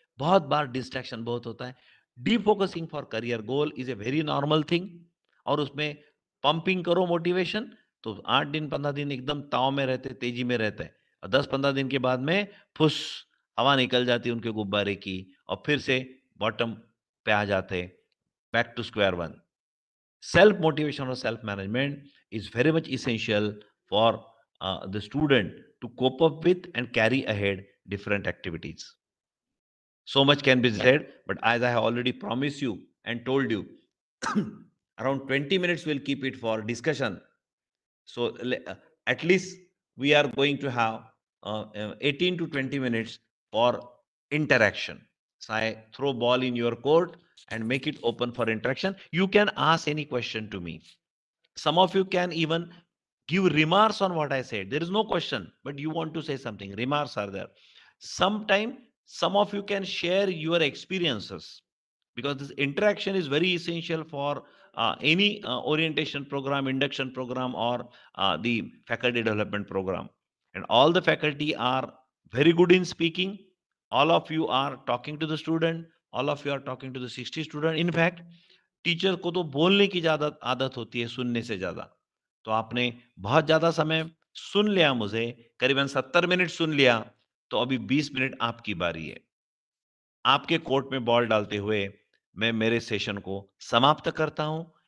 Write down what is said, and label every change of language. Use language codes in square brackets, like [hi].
[hi] बहुत बार डिस्ट्रैक्शन बहुत होता है। [en] defocusing for career goal is a very normal thing, [hi] और उसमें पंपिंग करो मोटिवेशन, तो 8 दिन 15 दिन एकदम ताव में रहते, तेजी में रहते हैं, और 10-15 दिन के बाद में फुस, हवा निकल जाती है उनके गुब्बारे की, और फिर से बॉटम पे आ जाते, [en] Back to square one. Self motivation or self management is very much essential for the student to cope up with and carry ahead different activities. So much can be said, but as I have already promised you and told you, around 20 minutes we'll keep it for discussion. So at least we are going to have 18 to 20 minutes for interaction. So I throw ball in your court and make it open for interaction. You can ask any question to me. Some of you can even give remarks on what I said. There is no question, but you want to say something. Remarks are there. Sometime some of you can share your experiences, because this interaction is very essential for any orientation program, induction program, or the faculty development program. And all the faculty are very good in speaking. All of you are talking to the student. All of you are talking to the 60 student. In fact, [hi] teacher को तो बोलने की ज्यादा आदत होती है सुनने से ज्यादा। तो आपने बहुत ज्यादा समय सुन लिया मुझे, करीबन 70 मिनट सुन लिया, तो अभी 20 मिनट आपकी बारी है। आपके कोर्ट में बॉल डालते हुए मैं मेरे सेशन को समाप्त करता हूं।